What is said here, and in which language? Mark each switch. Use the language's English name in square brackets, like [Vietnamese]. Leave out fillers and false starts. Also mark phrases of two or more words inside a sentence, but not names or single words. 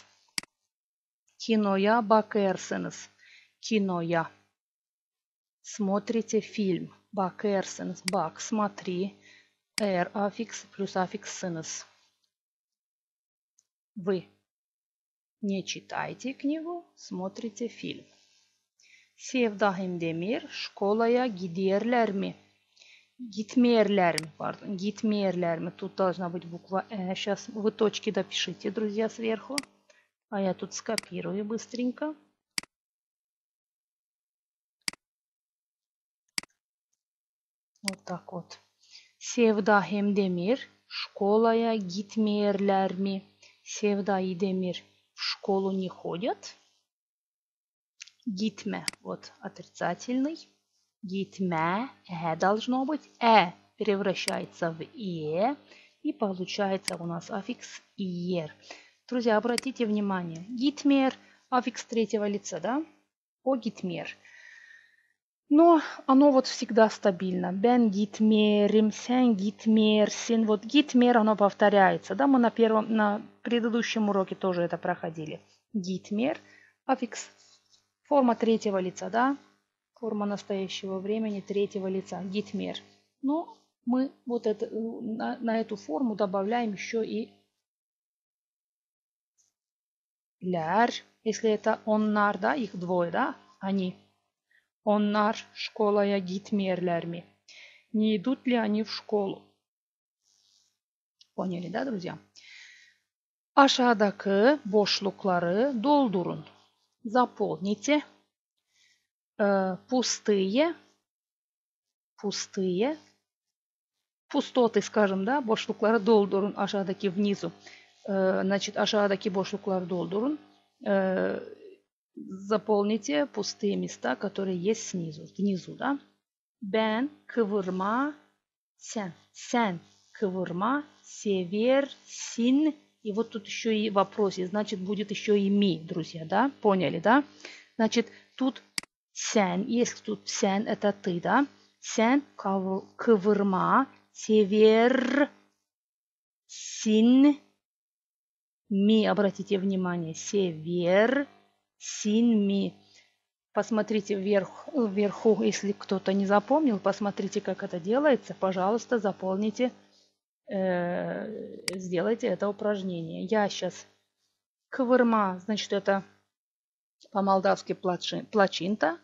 [Gagauz] Киноя бакерсенес. [Russian] Киноя. Смотрите фильм. Бакерсенес. Бак. Смотри. Р аффикс плюс аффикс сенес. Вы не читайте книгу, смотрите фильм. [Gagauz] Sevda Demir şkolaya giderler mi? Gitmeyerler mi? Pardon, gitmeyerler mi? [Russian] Тут должна быть буква Э. Сейчас вы точки допишите, друзья, сверху. А я тут скопирую быстренько. Вот так вот. [Gagauz] Sevda Demir şkolaya gitmeyerler mi? [Russian] Sevda и Demir в школу не ходят. Gitme. Вот отрицательный. Gitme. Должно быть. Превращается в е. И получается у нас аффикс иер. Друзья, обратите внимание. [Gagauz] Gitmer. [Russian] Аффикс третьего лица, да? [Gagauz] О gitmer. [Russian] Но оно вот всегда стабильно. [Gagauz] Ben gitmerim, sen gitmersin. [Russian] Вот gitmer, оно повторяется. Да, мы на предыдущем уроке тоже это проходили. Gitmer. Аффикс. Форма третьего лица, да? Форма настоящего времени третьего лица. [Gagauz] Gitmer. [Russian] Но мы вот это, на эту форму добавляем еще и ляр. Если это оннар, да, их двое, да, они. [Gagauz] Onlar şkolaya gitmeyerler mi? [Russian] Не идут ли они в школу? Поняли, да, друзья? [Gagauz] Aşağıdaki boşlukları doldurun. [Russian] Заполните. Пустые. Пустоты, скажем, да, [Gagauz] boşlukları doldurun. [Russian] Aşağıdaki внизу. Значит, [Gagauz] aşağıdaki boşlukları doldurun. [Russian] Заполните пустые места, которые есть снизу, внизу, да? [Gagauz] Ben kıvırma, sen кывырма, seversin. [Russian] И вот тут еще и вопросе, значит, будет еще и ми, друзья, да? Поняли, да? Значит, тут sen, если тут sen, это ты, да? [Gagauz] Sen кывырма, seversin. Ми, [Russian] обратите внимание, [Gagauz] seversin ми. [Russian] Посмотрите вверху, если кто-то не запомнил, посмотрите, как это делается. Пожалуйста, заполните, сделайте это упражнение. Я сейчас кывырма, значит, это по-молдавски плачинта.